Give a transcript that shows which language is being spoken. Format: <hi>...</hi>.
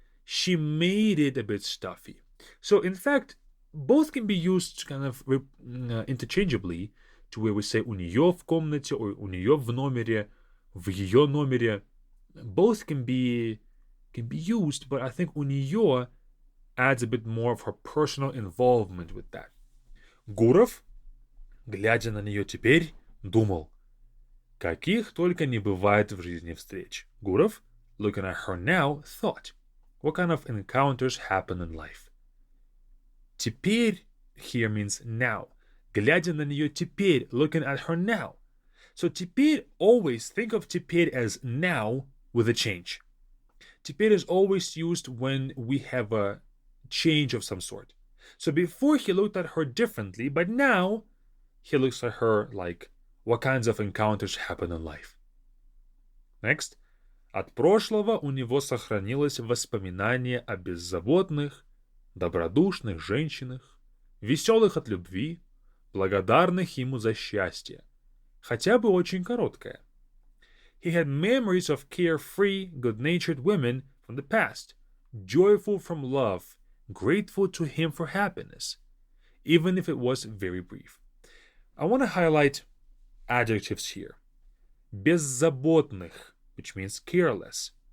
<en>She made it a bit stuffy. So in fact, both can be used kind of interchangeably, to where we say</en> <ru>у нее в комнате</ru> <en>or</en> <ru>у нее в номере, в ее номере.</ru> <en>Both can be used, but I think у нее adds a bit more of her personal involvement with that.</en> <ru>Гуров, глядя на нее теперь, думал, каких только не бывает в жизни встреч.</ru> <en>Гуров, looking at her now, thought, what kind of encounters happen in life? Теперь here means now.</en> <ru>Глядя на нее теперь,</ru> <en>looking at her now. So теперь, always think of теперь as now with a change. Теперь is always used when we have a change of some sort. So before he looked at her differently, but now he looks at her like, what kinds of encounters happen in life? Next.</en> <ru>От прошлого у него сохранилось воспоминание о беззаботных, добродушных женщинах, веселых от любви, благодарных ему за счастье, хотя бы очень короткое.</ru> <en>He had memories of carefree, good-natured women from the past, joyful from love, grateful to him for happiness, even if it was very brief. I want to highlight adjectives here. Беззаботных, which means careless.</en>